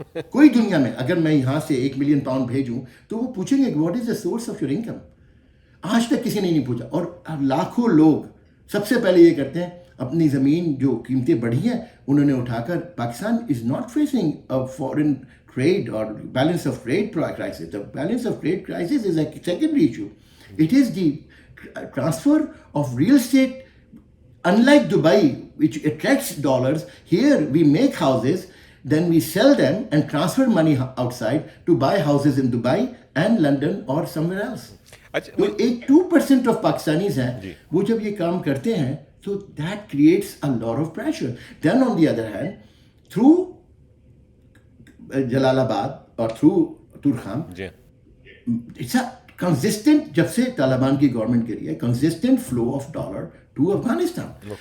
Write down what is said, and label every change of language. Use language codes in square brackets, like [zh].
[ur] کوئی دنیا میں اگر میں یہاں سے 1 ملین پاؤنڈ بھیجوں تو وہ پوچھیں گے [en] What is the source of your income. [ur] آج تک کسی نے نہیں پوچھا. اور لاکھوں لوگ سب سے پہلے یہ کرتے ہیں, اپنی زمین جو قیمتیں بڑھی ہیں انہوں نے اٹھا کر, [en] Pakistan is not facing foreign trade اور balance of trade crisis. The balance of trade crisis is a secondary issue. It is the transfer of real estate. Unlike Dubai, which attracts dollars, here we make houses, then we sell them and transfer money outside to buy houses in Dubai and London or somewhere else. [ur] تو ایک 2% of Pakistanis ہیں وہ جب یہ کام کرتے ہیں تو [en] That creates a lot of pressure. Then on the other hand through Jalalabad اور through Torkham, it's a consistent, [ur] جب سے طالبان کی گورنمنٹ گری ہے, [en] Consistent flow of dollar to Afghanistan.